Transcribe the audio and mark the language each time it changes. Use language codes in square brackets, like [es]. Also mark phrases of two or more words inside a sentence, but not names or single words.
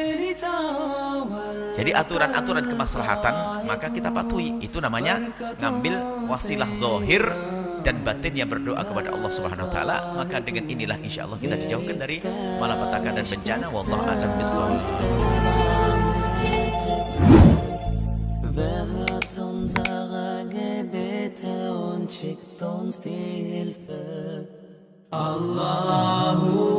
[id] Jadi aturan-aturan kemaslahatan maka kita patuhi. Itu namanya ngambil wasilah zahir dan batin yang berdoa kepada [ar] الله سبحانه وتعالى. [id] Maka dengan inilah insyaallah kita dijauhkan dari malapetaka dan bencana. [ar] والله أعلم بالصواب. [de] Wer hört unsere Gebete und schickt uns die Hilfe? Allah